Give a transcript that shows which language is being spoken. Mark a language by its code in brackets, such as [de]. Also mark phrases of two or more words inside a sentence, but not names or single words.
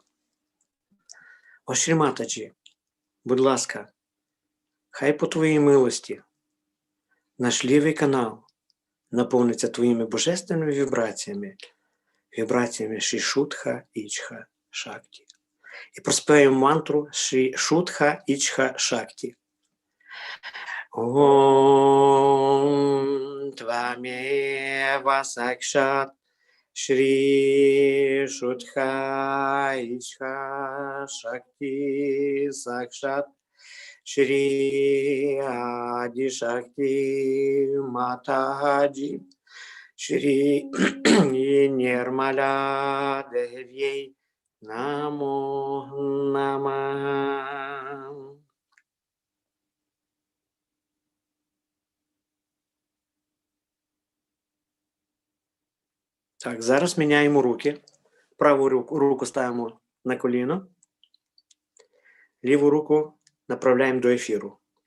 [uk] О Шрі Матаджі, будь ласка, хай по твоїй милості наш лівий канал наповниться твоїми божественними вібраціями, вібраціями Шрі Шутха Ічха Шакті. І проспіваємо мантру Шрі Шутха Ічха Шакті. [sa] ॐ त्वमेव साक्षात् श्री शुद्ध इच्छा शक्ति साक्षात् श्री आदि शक्ति माताजी, श्री निर्मला देवी नमो नमः. [uk] Так, зараз міняємо руки. Праву руку ставимо на коліно. Ліву руку направляємо до ефіру.